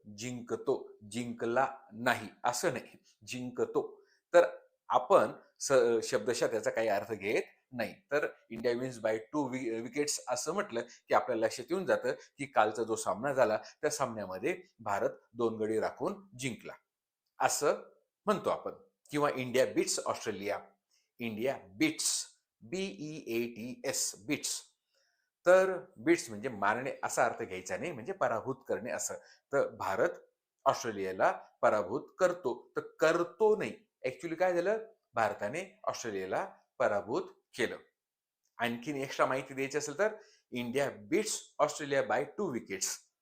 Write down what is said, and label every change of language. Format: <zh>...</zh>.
<mr>जिंकतो, जिंकला नाही असं नाही. जिंकतो. तर आपण शब्दशः त्याचा काही अर्थ घेत नाही. तर</mr> <en>India wins by 2 wickets</en> <mr>असं म्हटलं, की आपल्या लक्षात येऊन जातं, की कालचा जो सामना झाला, त्या सामन्यामध्ये भारत 2 गडी राखून जिंकला. असं म्हणतो आपण. किंवा</mr> <en>India beats Australia. India beats, B E A T S, beats.</en> <mr>तर बीट्स म्हणजे मारणे असा अर्थ घ्यायचा नाही, म्हणजे पराभूत करणे असं. तर भारत ऑस्ट्रेलियाला पराभूत करतो. तर करतो नाही. ॲक्चुअली काय झालं? भारताने ऑस्ट्रेलियाला पराभूत केलं. आणखीन एक्स्ट्रा माहिती द्यायची असेल तर</mr> <en>India beats Australia by 2 wickets.</en>